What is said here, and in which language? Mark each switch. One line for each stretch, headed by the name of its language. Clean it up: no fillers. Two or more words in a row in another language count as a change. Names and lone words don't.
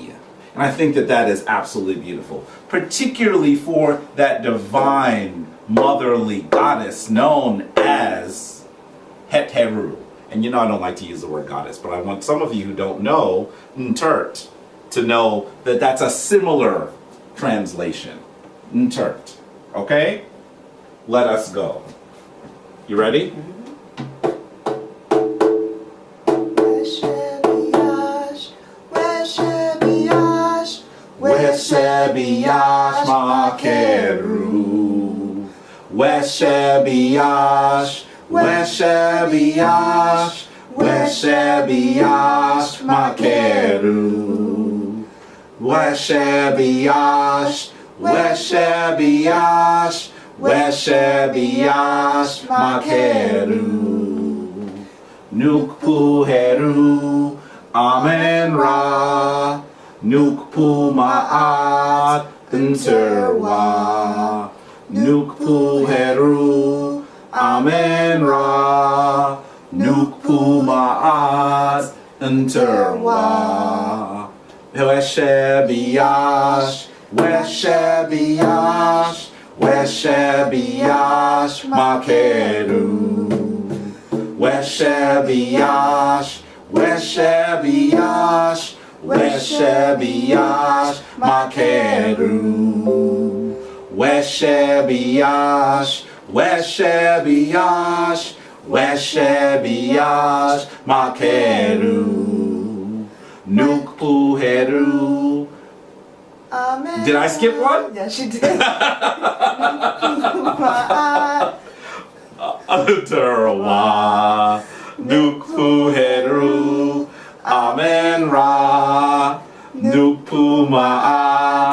English: And I think that that is absolutely beautiful, particularly for that divine motherly goddess known as Het-Heru. And you know I don't like to use the word goddess, but I want some of you who don't know Ntert to know that that's a similar translation. Ntert. Okay? Let us go. You ready?
Ancient Egyptian: Wesheb Yash Makeru. Wesheb Yash, Wesheb Yash, Wesheb Yash Makeru. Wesheb Yash, Wesheb Yash, Wesheb Yash Makeru. Nukpu Heru, Amen Ra. Nukpu Ma'at Interwa. Nukpu Heru, Amen Ra. Nukpu Ma'at Interwa. Wesheb Yash, Wesheb Yash, Wesheb Yash Makeru. Wesheb Yash, Wesheb Yash, Wesheb Yash Makeru. Wesheb Yash, Wesheb Yash, Wesheb Yash Makeru. Nukpu Heru. Amen.
English: Did I skip one? Yes, you did.
Ancient Egyptian: Interwa. Nukpu Heru. Amen Ra. Nukpu Ma'at.